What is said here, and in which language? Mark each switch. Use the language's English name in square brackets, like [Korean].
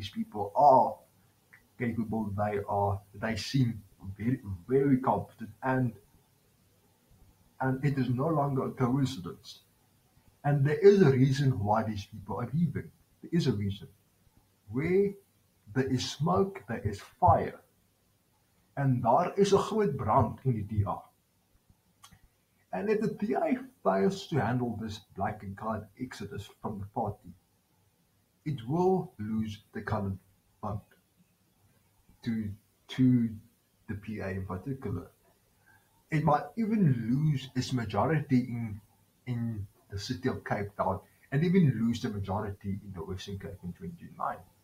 [English] These people are capable. They seem very very competent, and it is no longer a coincidence. And there is a reason why these people are leaving. There is a reason. Where there is smoke, there is fire. [Afrikaans] En daar is 'n groot brand in die DA. [English] And if the DA fails to handle this black and colored exodus from the party, it will lose the colored vote to the PA in particular. It might even lose its majority in the city of Cape Town, and even lose the majority in the Western Cape in 2029.